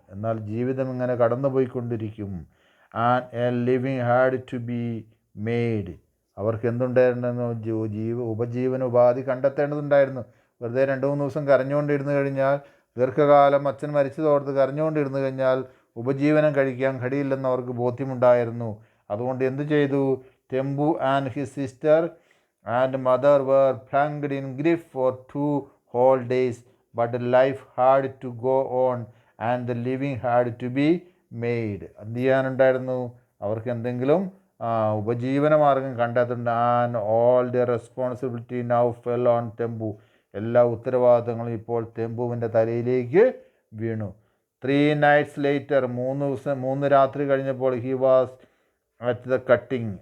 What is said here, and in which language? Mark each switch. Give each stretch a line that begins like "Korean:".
Malayalam: എന്നാൽ ജീവിതം ഇങ്ങനെ കടന്നുപോയിക്കൊണ്ടിരിക്കും.
English: And a living had to be made.
Malayalam: അവർക്ക് എന്തുണ്ടായിരുന്നു? ഉപജീവനോപാധി കണ്ടെത്തേണ്ടതുണ്ടായിരുന്നു. വെറുതെ 2-3 ദിവസം കരഞ്ഞുകൊണ്ടിരുന്നു കഴിഞ്ഞാൽ, ദീർഘകാലം അച്ഛൻ മരിച്ചതോർത്ത് കരഞ്ഞുകൊണ്ടിരുന്നു കഴിഞ്ഞാൽ ഉപജീവനം കഴിക്കാൻ കഴിയില്ലെന്ന് അവർക്ക് ബോധ്യമുണ്ടായിരുന്നു. അതുകൊണ്ട് എന്തു ചെയ്തു?
English: Tempu and his sister and mother were plunged in grief for 2 whole days. But life had to go on and the living had to be made.
Malayalam: എന്ത് ചെയ്യാനുണ്ടായിരുന്നു? അവർക്ക് എന്തെങ്കിലും ഉപജീവന മാർഗം കണ്ടെത്തുന്നുണ്ട്.
English: And all the responsibility now fell on Tempu.
Malayalam: എല്ലാ ഉത്തരവാദിത്തങ്ങളും ഇപ്പോൾ ടെമ്പുവിൻ്റെ തലയിലേക്ക് വീണു.
English: 3 nights later,
Malayalam: 3 രാത്രി കഴിഞ്ഞപ്പോൾ
English: He was at the cutting.